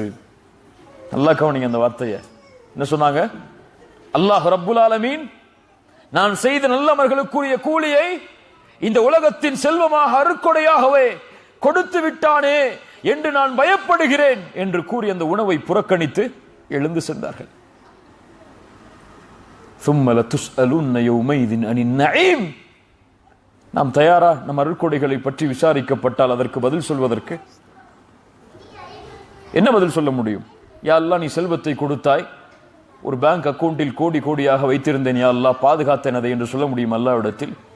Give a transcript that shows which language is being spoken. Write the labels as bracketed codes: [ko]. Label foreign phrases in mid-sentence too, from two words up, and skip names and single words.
[ta] நல்லா கவனிங்க அந்த வார்த்தையை. என்ன சொன்னாங்க? அல்லாஹ் [ar] رب العالمين [ta] நான் செய்த நல்ல அமல்களுக்குரிய கூலியை இந்த உலகத்தின் செல்வமாக அருட்கொடையாகவே கொடுத்து விட்டானே என்று நான் பயப்படுகிறேன் என்று கூறி அந்த உணவை புறக்கணித்து எழுந்து சென்றார்கள். [ar] ثُمَّ لَتُسْأَلُنَّ يَوْمَئِذٍ عَنِ النَّعِيمِ. [ta] நாம் தயாரா நம் அருட்கொடைகளை பற்றி விசாரிக்கப்பட்டால் அதற்கு பதில் சொல்வதற்கு? என்ன பதில் சொல்ல முடியும்? [ar] يا الله [ta] நீ செல்வத்தை கொடுத்தாய், ஒரு [en] bank account [ta] கோடி கோடியாக வைத்திருந்தேன், [ar] يا الله [ta] பாதுகாத்தேன் அதை என்று சொல்ல முடியும் அல்லாஹ்விடத்தில்?